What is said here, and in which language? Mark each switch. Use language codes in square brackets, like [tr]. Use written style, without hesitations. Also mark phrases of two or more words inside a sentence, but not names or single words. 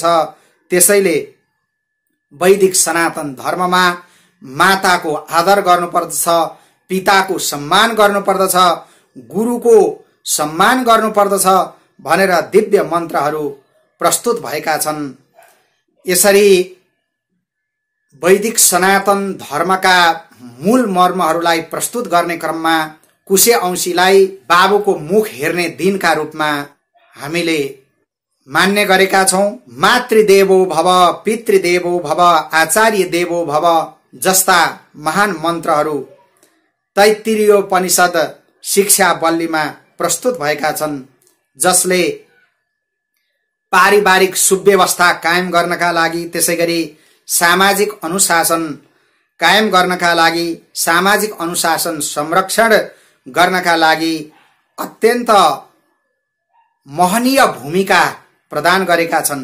[ne] त्यसैले वैदिक सनातन धर्ममा माताको आदर गर्नुपर्दछ, पिताको सम्मान गर्नुपर्दछ, गुरुको सम्मान गर्नुपर्दछ भनेर दिव्य मन्त्रहरू प्रस्तुत भएका छन्। यसरी वैदिक सनातन धर्मका मूल मर्महरूलाई प्रस्तुत गर्ने क्रममा कुशे औँसीलाई बाबुको मुख हेर्ने दिनका रूपमा हामीले मान्ने गरेका छौं। [sa] मातृदेवो भव, पितृदेवो भव, आचार्य देवो भव [ne] जस्ता महान मन्त्रहरू तैत्तिरीयोपनिषद शिक्षा बल्लीमा प्रस्तुत भएका छन्, जसले पारिवारिक सुव्यवस्था कायम गर्नका लागि, त्यसैगरी सामाजिक अनुशासन कायम गर्नका लागि, सामाजिक अनुशासन संरक्षण गर्नका लागि अत्यन्त महनीय भूमिका प्रदान गरेका छन्।